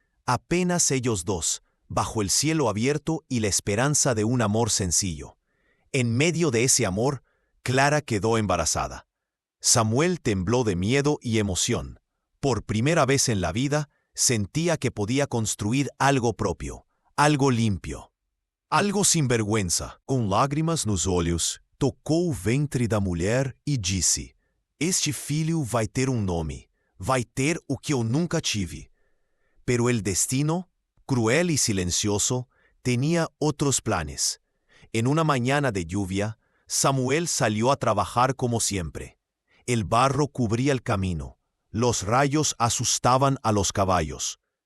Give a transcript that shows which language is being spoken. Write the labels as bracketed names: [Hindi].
[Spanish] Apenas ellos dos, bajo el cielo abierto y la esperanza de un amor sencillo. En medio de ese amor, Clara quedó embarazada. Samuel tembló de miedo y emoción. Por primera vez en la vida, sentía que podía construir algo propio, algo limpio, algo sin vergüenza. [Portuguese] Com lágrimas nos olhos, tocou o ventre da mulher e disse: «Este filho vai ter nome, vai ter o que eu nunca tive». [Spanish] Pero el destino, cruel y silencioso, tenía otros planes. En una mañana de lluvia, Samuel salió a trabajar como siempre. El barro cubría el camino. Los rayos asustaban a los caballos.